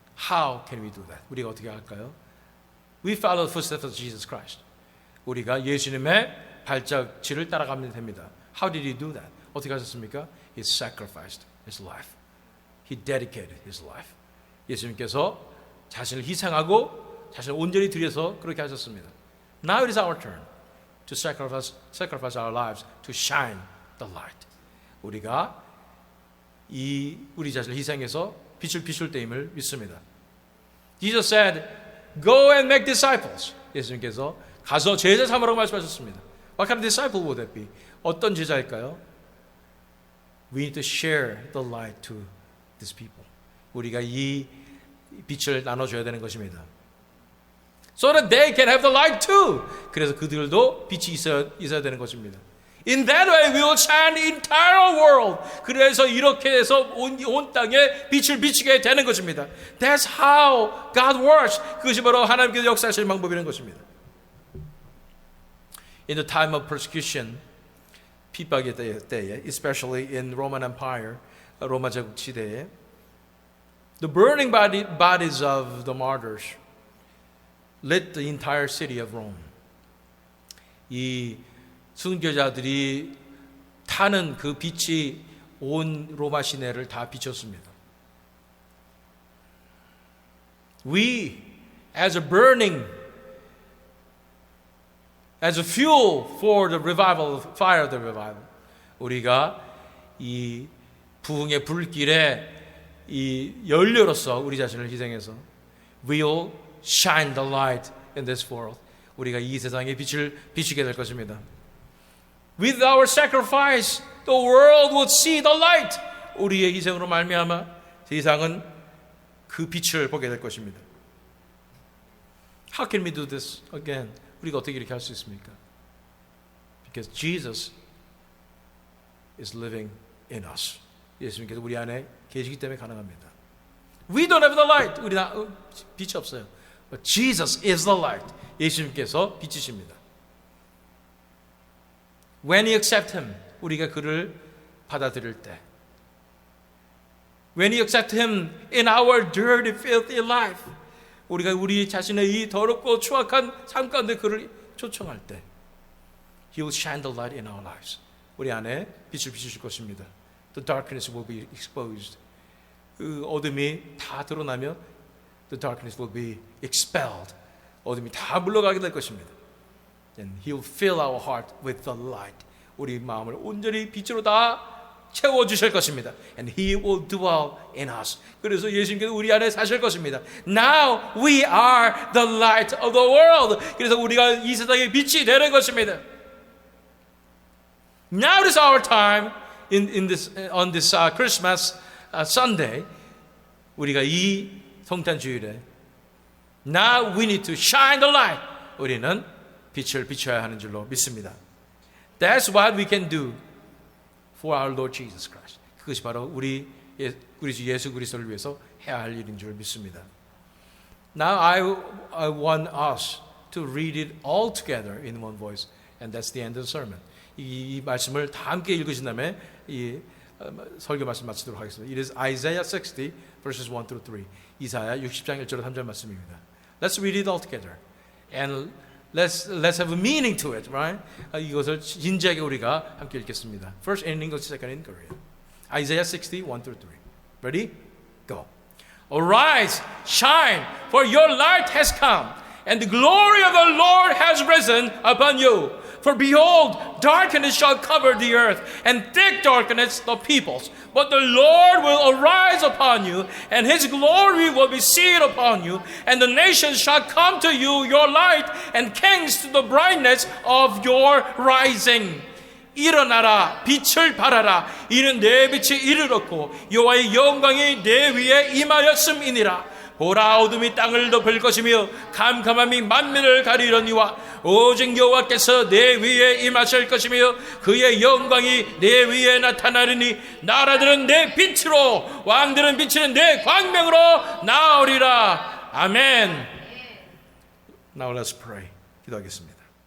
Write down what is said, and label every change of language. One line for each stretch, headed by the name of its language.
English: How can we do that?
Korean: 우리가 어떻게 할까요?
English: We follow the footsteps of Jesus Christ.
Korean: 우리가 예수님의 발자취를 따라가면 됩니다.
English: How did he do that?
Korean: 어떻게 하셨습니까?
English: He sacrificed his life. He dedicated his life.
Korean: 예수님께서 자신을 희생하고 자신을 온전히 드려서 그렇게 하셨습니다.
English: Now it is our turn to sacrifice our lives to shine the light.
Korean: 우리가 우리 자신을 희생해서 빛을 비출 때임을 믿습니다.
English: Jesus said, "Go and make disciples."
Korean: 예수님께서 가서 제자 삼으라고 말씀하셨습니다.
English: What kind of disciple would that be?
Korean: 어떤 제자일까요?
English: We need to share the light to these people.
Korean: 우리가 이 빛을 나눠줘야 되는 것입니다.
English: So that they can have the light too.
Korean: 그래서 그들도 빛이 있어야 되는 것입니다.
English: In that way we will shine the entire world.
Korean: 그래서 이렇게 해서 온 땅에 빛을 비치게 되는 것입니다.
English: That's how God works.
Korean: 그것이 바로 하나님께서 역사하시는 방법이라는 것입니다.
English: In the time of persecution,
Korean: 핍박의 때에,
English: especially in Roman Empire,
Korean: 로마 제국 시대에,
English: the burning bodies of the martyrs lit the entire city of Rome.
Korean: 이 순교자들이 타는 그 빛이 온 로마 시내를 다 비췄습니다.
English: We, as a fuel for the revival, fire of the revival,
Korean: 우리가 이 부흥의 불길에 이 연료로서 우리 자신을 희생해서
English: we'll shine the light in this world.
Korean: 우리가 이 세상에 빛을 비추게 될 것입니다.
English: With our sacrifice, the world would see the light.
Korean: 우리의 희생으로 말미암아 세상은 그 빛을 보게 될 것입니다.
English: How can we do this again?
Korean: 우리가 어떻게 이렇게 할 수 있습니까?
English: Because Jesus is living in us.
Korean: 예수님께서 우리 안에 계시기 때문에 가능합니다.
English: We don't have the light.
Korean: 우리 빛이 없어요.
English: But Jesus is the light.
Korean: 예수님께서 빛이십니다.
English: When we accept Him,
Korean: 우리가 그를 받아들일 때,
English: When we accept Him in our dirty, filthy life,
Korean: 우리가 우리 자신의 이 더럽고 추악한 삶 가운데 그를 초청할 때,
English: He will shine the light in our lives.
Korean: 우리 안에 빛을 비추실 것입니다.
English: The darkness will be exposed.
Korean: 그 어둠이 다 드러나면
English: the darkness will be expelled.
Korean: 어둠이 다 물러가게 될 것입니다.
English: And He will fill our heart with the light.
Korean: 우리 마음을 온전히 빛으로 다 채워주실 것입니다.
English: And He will dwell in us.
Korean: 그래서 예수님께서 우리 안에 사실 것입니다.
English: Now we are the light of the world.
Korean: 그래서 우리가 이 세상의 빛이 되는 것입니다.
English: Now is our time on this Christmas Sunday.
Korean: 우리가 이 성탄 주일에
English: Now we need to shine the light.
Korean: 우리는 빛을 비춰야 하는 줄로 믿습니다.
English: That's what we can do for our Lord Jesus Christ.
Korean: 그것이 바로 우리 주 예수 그리스도를 위해서 해야 할 일인 줄 믿습니다.
English: Now I want us to read it all together in one voice, and that's the end of the sermon.
Korean: 이 말씀을 다 함께 읽으신 다음에 이 설교 말씀 마치도록 하겠습니다.
English: It is Isaiah 60 verses 1 through 3.
Korean: 이사야 60장 1절 3절 말씀입니다.
English: Let's read it all together, and let's have a meaning to it, right?
Korean: 이것을 진지하게 우리가 함께 읽겠습니다.
English: First in English, second in Korean. Isaiah 60, 1 through 3. Ready? Go. Arise, shine, for your light has come, and the glory of the Lord has risen upon you. For behold, darkness shall cover the earth, and thick darkness the peoples. But the Lord will arise upon you, and His glory will be seen upon you, and the nations shall come to you, your light, and kings to the brightness of your rising.
Korean: 일어나라, 빛을 발하라. 이는 내 빛이 이르렀고 여호와의 영광이 내 위에 임하였음이니라. 보라, 어둠이 땅을 덮을 것이며 캄캄함이 만민을 가리려니와 오직 여호와께서 내 위에 임하실 것이며 그의 영광이 내 위에 나타나리니 나라들은 내 빛으로 왕들은 비치는 내 광명으로 나오리라. 아멘.
English: Now let's pray.
Korean: 기도하겠습니다.